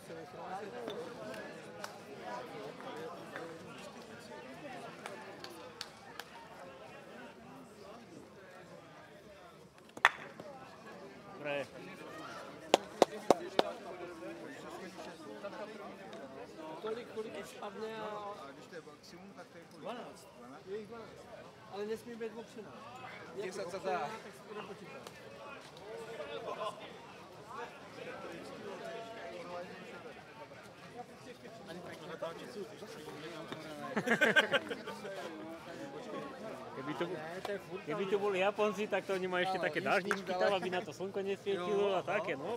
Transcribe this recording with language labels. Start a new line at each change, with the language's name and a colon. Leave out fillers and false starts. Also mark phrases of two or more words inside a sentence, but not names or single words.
Slovak: Dobre.
Czech: Kolik už spadne a... Když to je maximum, tak to je kolik? 12. Je jich 12. Ale nesmí být opřená. 10 se dá. Tak se to nepočítá.
Slovak: Keby tu boli Japonci, tak to oni majú ešte také dážničky tam, aby na to slnko nesvietilo a také, no.